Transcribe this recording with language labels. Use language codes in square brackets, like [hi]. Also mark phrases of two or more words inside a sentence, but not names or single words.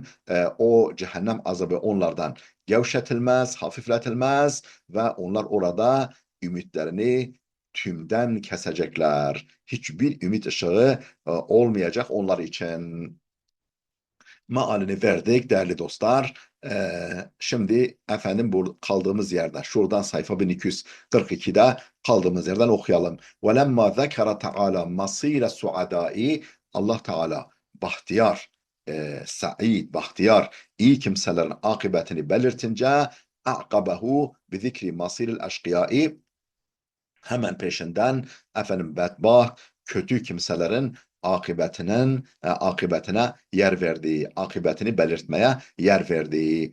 [tr] O cehennem azabı onlardan gevşetilmez, hafifletilmez ve onlar orada ümitlerini tümden kesecekler. Hiçbir ümit ışığı olmayacak onlar için. Mealini verdik değerli dostlar. Şimdi efendim bu kaldığımız yerden, şuradan sayfa 1242'de kaldığımız yerden okuyalım. [ar] وَلَمَّا ذَكَرَ تَعَالَى مَصِيرَ السُّعَدَاءِ [tr] Allah Teala bahtiyar, bahtiyar, iyi kimselerin akıbetini belirtince [ar] أعقبه بذكر مصير الأشقياء, [tr] hemen peşinden bedbaht, kötü kimselerin akıbetine yer verdiği, akıbetini belirtmeye yer verdiği.